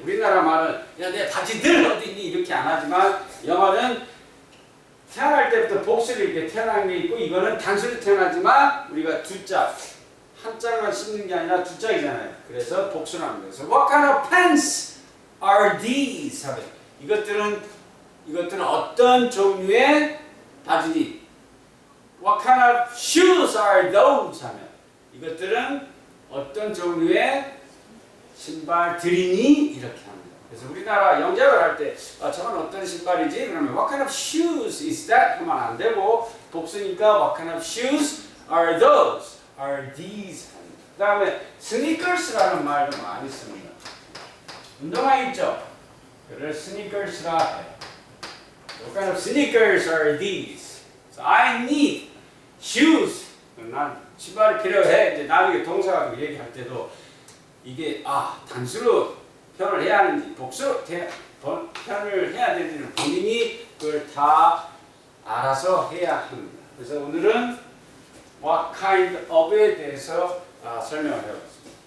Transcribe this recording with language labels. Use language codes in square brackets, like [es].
[ko] 우리나라 말은 야, 내 바지들 어디 있니? 이렇게 안 하지만 영어는 태어날 때부터 복수를 이렇게 태어난 게 있고 이거는 단수로 태어나지만 우리가 두 짝, 한 짝만 씹는 게 아니라 두 짝이잖아요. 그래서 복수를 하는 거예요. 그래서 [en] What kind of pants are these? [ko] 하면 이것들은 어떤 종류의 바지니? [en] What kind of shoes are those? [ko] 하면 이것들은 어떤 종류의 신발들이니? 이렇게 합니다. 그래서 우리나라 영작을 할 때 저건 어떤 신발이지? 그러면 [en] What kind of shoes is that? [ko] 하면 안 되고 복수니까 [en] What kind of shoes are those? Are these? [ko] 합니다. 그 다음에 sneakers라는 말도 많이 씁니다. 운동화 있죠? 그를 sneakers라 해요. [en] What kind of sneakers are these? So I need shoes. [ko] 난 신발이 필요해. 이제 나중에 동사가 얘기할 때도 이게 단수로 표현을 해야 하는지 복수로 표현을 해야 되는지는 본인이 그걸 다 알아서 해야 합니다. 그래서 오늘은 [en] what kind of [ko] 에 대해서 설명을 해봤습니다.